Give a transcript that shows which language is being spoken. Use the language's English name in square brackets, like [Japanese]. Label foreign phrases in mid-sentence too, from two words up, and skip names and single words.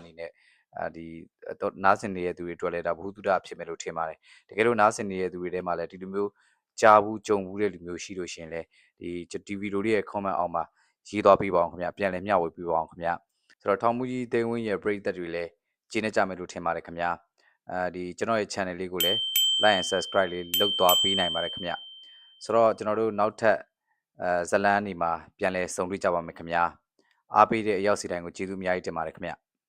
[Burmese] အနေနဲ့ဒီနားဆင်နေတဲ့သူတွေအတွက်လည်းဒါဘ ഹു တုဒဖြစ်မယ်လို့ထင်ပါတယ်တကယ်လို့နားဆင်နေတဲ့သူတွေထဲမှာ လည်းဒီလိုမျိုးကြားဘူးကြုံဘူးတဲ့လူမျိုးရှိလို့ရှင်လေဒီဗီဒီယိုလေးရဲ့ comment အောက်မှာရေးသွားပေးပါအောင်ခင်ဗျပြန်လည်မျှဝေပေးပါအောင်ခင်ဗျဆိုတော့ထောင်မူကြီးသိန်းဝင်းရဲ့ပရိသတ်တွေလည်းကျင်းနေကြမယ်လို့ထင်ပါတယ်ခင်ဗျဒီကျွန်တော်ရဲ့ channel လေးကိုလည်း [English] like and subscribe [Burmese] လေးလုပ်သွားပေးနိုင်ပါတယ်ခင်ဗျဆိုတော့ကျွန်တော်တို့နောက်ထပ်ဇလန်းနေမှာပြန်လည်ဆုံတွေ့ကြပါမယ်ခင်ဗျအားပေးတဲ့အရောက်စီတိုင်းကိုကျေးဇူးအများကြီးတင်ပါတယ်ခင်ဗျ